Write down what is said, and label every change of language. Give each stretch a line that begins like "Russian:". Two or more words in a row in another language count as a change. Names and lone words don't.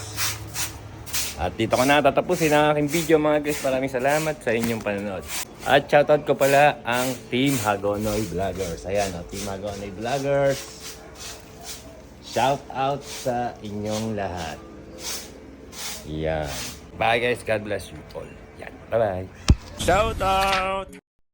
Filipino: At dito ko na tatapusin ang aking video mga guys. Maraming salamat sa inyong panonood. At shoutout ko pala ang Team Hagonoy Vloggers. Ayan, oh, Team Hagonoy Vloggers. Shoutout sa inyong lahat.
English: Yan. Bye guys. God bless you all. Yan. Bye-bye. Shout out!